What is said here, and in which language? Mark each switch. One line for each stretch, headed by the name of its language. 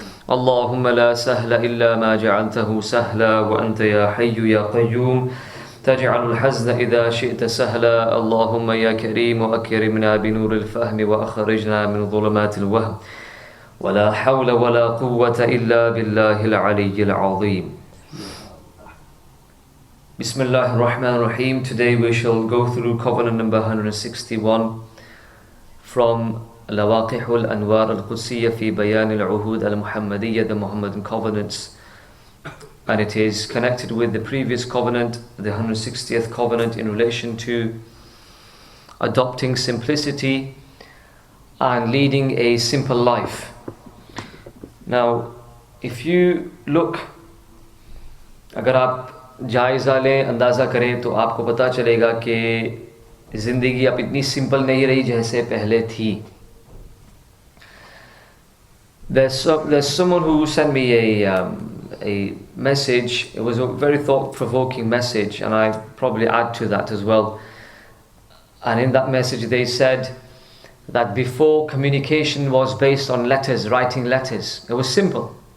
Arabic: اللهم لا سهل إلا ما جعلته سهلا وأنت يا حي يا قيوم تجعل الحزن إذا شئت سهلا. اللهم يا كريم أكرمنا بنور الفهم وأخرجنا من ظلمات الوهم ولا حول ولا قوة إلا بالله العلي العظيم. Bismillah ar-Rahman ar-Rahim.
English: Today we shall go through covenant number 161 from Lawaqihul Anwar Al-Qudsiyya fi Bayan Al-Uhud Al-Muhammadiyya, the Muhammadan covenants, and it is connected with the previous covenant, the 160th covenant, in relation to adopting simplicity and leading a simple life. Now, if you look,
Hindi: अगर आप जायज़ा लें, अंदाज़ा करें, तो आपको पता चलेगा कि ज़िंदगी अब इतनी सिंपल नहीं रही जैसे पहले थी.
English: There's someone who sent me a message. It was a very thought-provoking message, and I probably add to that as well. And in that message they said that before, communication was based on letters, writing letters. It was simple.